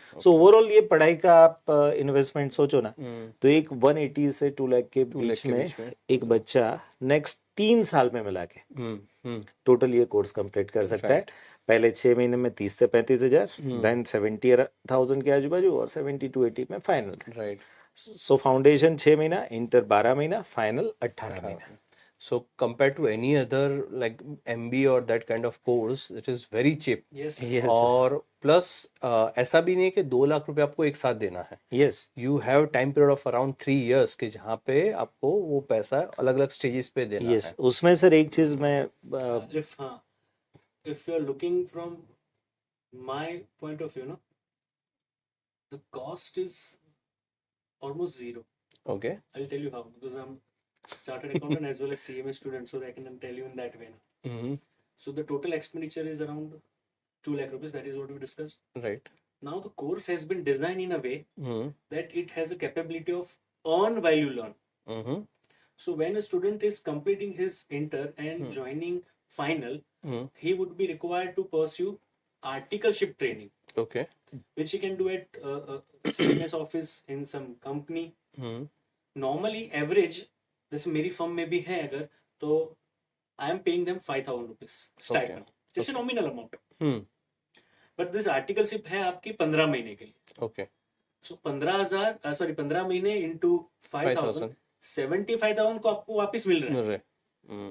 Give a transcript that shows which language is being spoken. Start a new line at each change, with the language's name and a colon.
Hindi: So overall ये पढ़ाई का आप इन्वेस्टमेंट सोचो ना, तो एक 180 से 2 लाख के बीच में एक बच्चा नेक्स्ट 3 साल में मिला के टोटल ये कोर्स कंप्लीट कर सकता है। पहले 6 महीने में 30 से 35 हजार, देन 70,000 के आजू बाजू, और 70-80 में फाइनल।
English: right,
Hindi: सो फाउंडेशन 6 महीना, इंटर 12 महीना, फाइनल 18 महीना।
English: So compared to any other like MBA or that kind of course, it is very cheap. Yes. Yes,
Hindi: और प्लस ऐसा भी नहीं कि 2 लाख रुपए आपको एक साथ देना है।
English: yes, You have time period of around 3 years
Hindi: कि जहाँ पे आपको वो पैसा अलग अलग स्टेजेस पे देना
English: yes.
Hindi: है। उसमें सर एक चीज मैं
English: if you are looking from my point of view, no, the cost is almost zero. Okay. I'll tell you how, because I'm chartered accountant as well as CMA student, so I can tell you in that way. So the total expenditure is around 2 lakh rupees. That is what we discussed. Right. Now the course has been designed in a way that it has a capability of earn while you learn. So when a student is completing his inter and joining final, he would be required to pursue articleship training. Okay. Which he can do at CMS office in some company.
Hindi: Normally average, जैसे मेरी firm में भी है अगर, तो
English: I am paying them
Hindi: 5,000 rupees stipend.
English: it's a nominal amount, but this articleship
Hindi: है आपकी 15 महीने के लिए।
English: okay,
Hindi: सो 15 महीने इंटू 5,000, 75,000 को आपको वापस मिल रहा है।